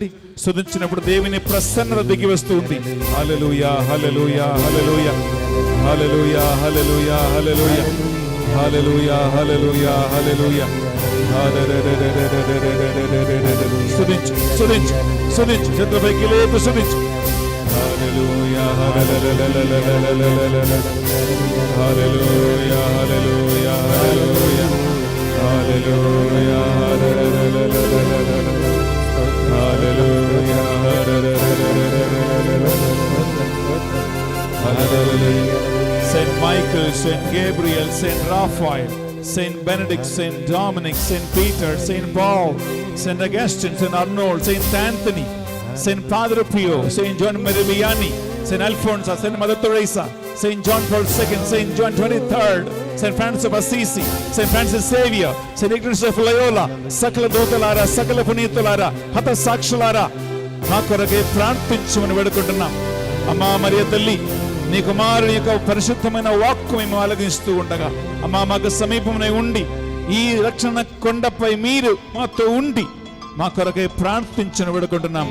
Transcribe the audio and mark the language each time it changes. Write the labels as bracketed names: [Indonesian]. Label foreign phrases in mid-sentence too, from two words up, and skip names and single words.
[Telugu] స్తుతించినప్పుడు దేవుని ప్రసన్నత దిగి వస్తుంది. హల్లెలూయా, హల్లెలూయా, హల్లెలూయా, హల్లెలూయా, హల్లెలూయా, హల్లెలూయా, హల్లెలూయా, హల్లెలూయా, హల్లెలూయా. స్తుతించు, స్తుతించు, స్తుతించు, చేతుల పైకి లేపి స్తుతించు. హల్లెలూయా, హల్లెలూయా, హల్లెలూయా, హల్లెలూయా, హల్లెలూయా. [English] Hallelujah, hallelujah. Saint Michael, Saint Gabriel, Saint Raphael, Saint Benedict, Saint Dominic, Saint Peter, Saint Paul, Saint Augustine, Saint Arnold, Saint Anthony, Saint Padre Pio, Saint John Maria Vianney, Saint Alfonso, Saint Mother Teresa, Saint John Paul II, Saint John 23rd, Saint Francis of Assisi, Saint Francis Xavier, Saint Ignatius of Loyola, [Telugu] సకల దూతలారా, సకల పునీతులారా, హత సాక్షులారా, మా కొరకే ప్రార్థించమని వేడుకుంటున్నాం. అమ్మా మరియ తల్లి, నీ కుమారుని యొక్క పరిశుద్ధమైన వాక్కు మేము ఆలగిస్తూ ఉండగా అమ్మా మాకు సమీపమునే ఉండి ఈ రక్షణ కొండపై మీరు మాతో ఉండి మా కొరకై ప్రార్థించిన వేడుకుంటున్నాం.